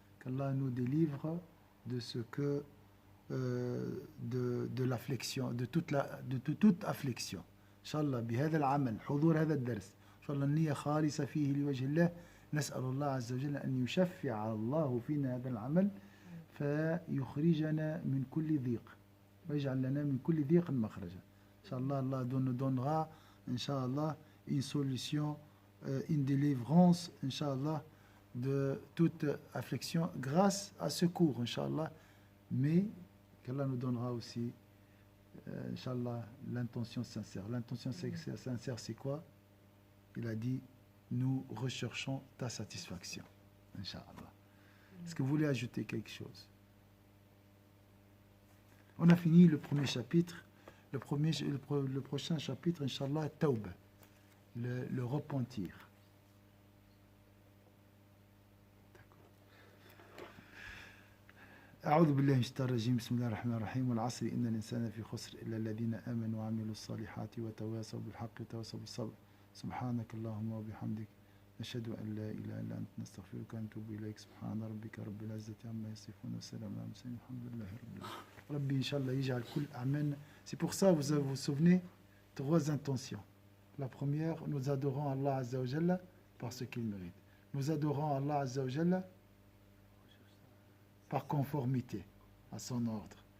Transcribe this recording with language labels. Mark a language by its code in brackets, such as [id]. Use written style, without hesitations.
[fr] Qu'Allah nous délivre de ce que de l'affliction, de toute affliction. [ar] Inch'Allah, بهذا العمل حضور هذا الدرس إن شاء الله النية خالصة فيه لوجه الله. نسأل الله عز وجل أن يشفع الله فينا هذا العمل فيخرجنا من كل ضيق ويجعل لنا من كل ضيق مخرجا. [fr] Inch'Allah, Allah nous donnera, Inch'Allah, une solution, une délivrance, Inch'Allah, de toute affliction grâce à ce cours, Inch'Allah. Mais qu'Allah nous donnera aussi, Inch'Allah, l'intention sincère. L'intention sincère, c'est quoi? Il a dit, nous recherchons ta satisfaction, Inch'Allah. Est-ce que vous voulez ajouter quelque chose? On a fini le premier chapitre. Le prochain chapitre, Inch'Allah, Tawbah, le repentir. [ar] أعوذ بالله من الشيطان الرجيم بسم الله الرحمن الرحيم والعصر إن الإنسان في خسر إلا الذين آمنوا وعملوا الصالحات وتواصوا بالحق وتواصوا بالصبر سبحانك اللهم وبحمدك نشهد أن لا إله إلا أنت نستغفرك ونتوب إليك سبحان ربك رب العزة عما يصفون وسلام على المرسلين الحمد لله رب العالمين ربي إن شاء الله يجعل كل أعمالنا. [fr] C'est pour ça vous vous souvenez 3 intentions. La première, nous adorons Allah Azza wa Jalla parce qu'il mérite. Nous adorons Allah Azza wa Jalla par conformité à son ordre.